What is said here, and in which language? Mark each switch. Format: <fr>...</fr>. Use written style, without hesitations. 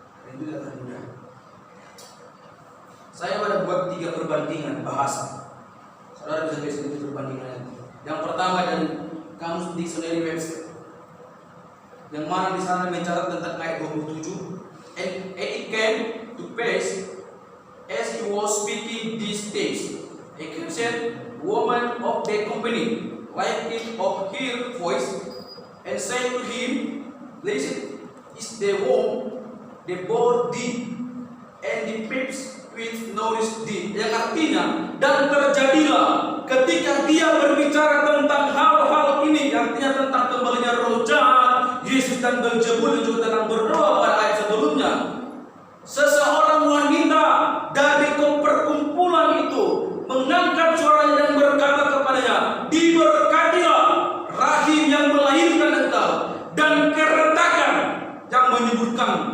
<id>Itu tidak akan mudah. Saya ada buat 3 perbandingan bahasa. Saudara bisa lihat sedikit perbandingan itu. Yang pertama dari Kamus Dictionary Webster, yang mana di sana mencatat tentang ayat 27.</id> <en>And it came to pass as he was speaking these things, a Christian woman of the company lifted up her voice and said to him, "Blessed is the womb that bore thee, and the babes which nourished thee."</en> <id>Yang artinya, dan terjadilah ketika dia berbicara tentang hal-hal ini, artinya tentang kembalinya roh jahat, Yesus dan Beelzebul, juga tentang berdoa pada ayat sebelumnya. Seseorang wanita dari perkumpulan itu mengangkat suaranya dan berkata kepadanya, "Diberkatilah rahim yang melahirkan engkau, dan keretakan yang menyuburkan."</id>